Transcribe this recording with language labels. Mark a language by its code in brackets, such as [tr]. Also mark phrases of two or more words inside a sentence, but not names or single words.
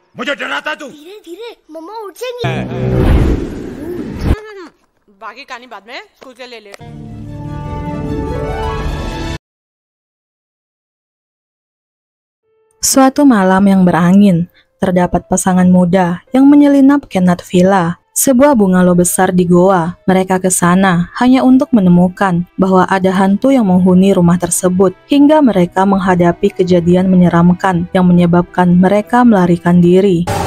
[hi] मुझे डराता तू। धीरे धीरे मम्मा उठ जाएंगी। बाकी कहानी बाद में स्कूल के ले ले। [id] Suatu malam yang berangin, terdapat pasangan muda yang menyelinap ke Nut Villa, sebuah bungalow besar di Goa. Mereka ke sana hanya untuk menemukan bahwa ada hantu yang menghuni rumah tersebut, hingga mereka menghadapi kejadian menyeramkan yang menyebabkan mereka melarikan diri.